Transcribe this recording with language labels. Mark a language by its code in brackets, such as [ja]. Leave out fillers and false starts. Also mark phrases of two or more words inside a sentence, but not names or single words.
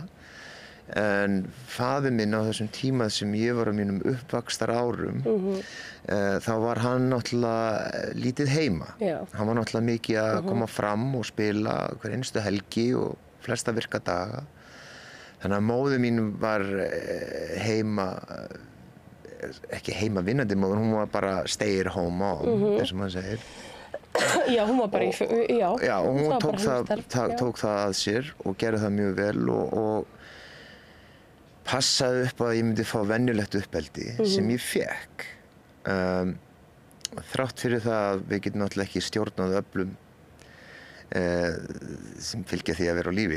[is] En faðir minn á þessum tíma sem ég var á mínum uppvaxtar árum, þá var hann náttúrulega lítið heima. Já. Hann var náttúrulega mikið að koma fram og spila hver einstu helgi og flesta virka daga. Þannig að móðir mín var heima, ekki heima vinnandi móðir, hún var bara [en] stay at home mom, [is] eins og maður segir. Já, hún var bara Já, og hún tók það að sér og gerði það mjög vel og passaði upp að ég myndi fá venjulegt uppeldi sem ég fékk. Þrátt fyrir það að við getum náttúrulega ekki stjórnað öflum sem fylgja því að vera á lífi.